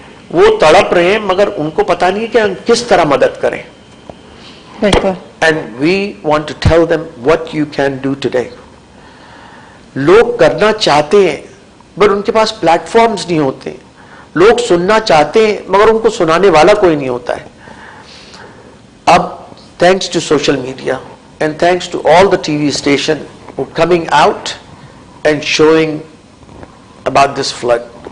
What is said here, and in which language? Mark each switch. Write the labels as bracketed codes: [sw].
[ur] وہ تڑپ رہے ہیں مگر ان کو پتا نہیں ہے کہ ہم کس طرح مدد کریں. بالکل. [en] And we want to tell them what you can do today. [ur] لوگ کرنا چاہتے ہیں مگر ان کے پاس پلیٹ فارمز نہیں ہوتے. لوگ سننا چاہتے ہیں مگر ان کو سنانے والا کوئی نہیں ہوتا ہے. [en] اب thanks to social media and thanks to all the TV station who are coming out and showing about this flood.